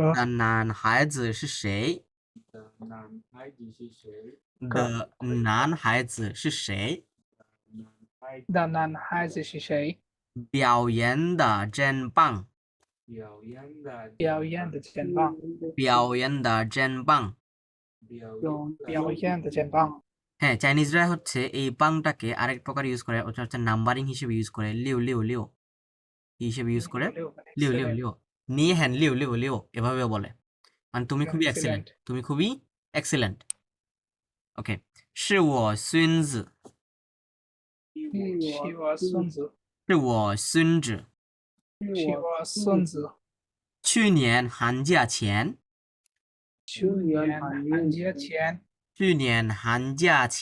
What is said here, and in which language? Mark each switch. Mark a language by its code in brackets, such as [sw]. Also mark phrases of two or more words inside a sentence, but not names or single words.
[zh] 的男孩子是谁？的男孩子是谁？的男孩子是谁表演的真棒，表演的真棒表演的真棒。表演的真棒 [bn] হ্যাঁ চাইনিজরা হচ্ছে এই বাংটাকে আরেক প্রকার ইউজ করে ওটা হচ্ছে নাম্বারিং হিসেবে ইউজ করে [zh] 六六六 [bn] হিসেবে ইউজ করে [zh] 六六六你很六六六 [bn] এভাবেও বলে মানে তুমি খুবই এক্সেলেন্ট তুমি খুবই এক্সেলেন্ট ওকে [zh] 是我孙子是我孙子是我孙子是我孙子去年寒假前去年寒假前去年寒假前